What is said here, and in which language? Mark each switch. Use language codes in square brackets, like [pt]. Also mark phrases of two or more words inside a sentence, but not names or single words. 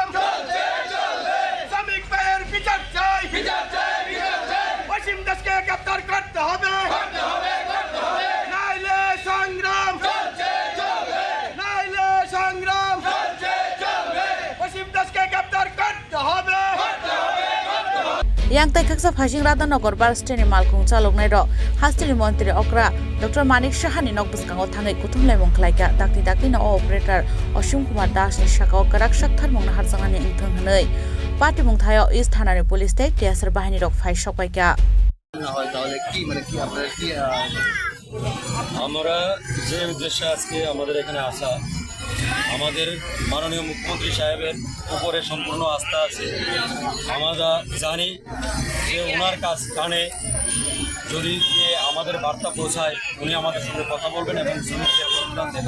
[bn] শ্রমিক ভাইয়ের বিচার চাই, অসীম দাসকে গ্রেফতার করতে হবে, নাইলে সংগ্রাম, নাইলে সংগ্রাম। অসীম দাসকে গ্রেফতার করতে হবে। [trp] yang tai khaksa phasing Radhanagar bar steni malkhung chaloknai ro hastili mantri okra Dr. Manik Shahani nok buskango thangai kuthumlai mongkhlaika dakti na operator Ashim Kumar Das ni shakao karak shakthar mongna harjangani ingthang hanai party mongthayo East Thana ni police te tiasar bahini rok phai shokpaika [bn] না হয় তাহলে কি মানে কি আপনারা কি আমরা যে উদ্দেশ্যে আজকে আমাদের এখানে আসা, আমাদের মাননীয় মুখ্যমন্ত্রী সাহেবের উপরে সম্পূর্ণ আস্থা আছে। আমরা জানি যে ওনার কানে যদি আমাদের বার্তা পৌঁছায় উনি আমাদের সঙ্গে কথা বলবেন এবং শ্রমিকদের অনুদান দেবেন।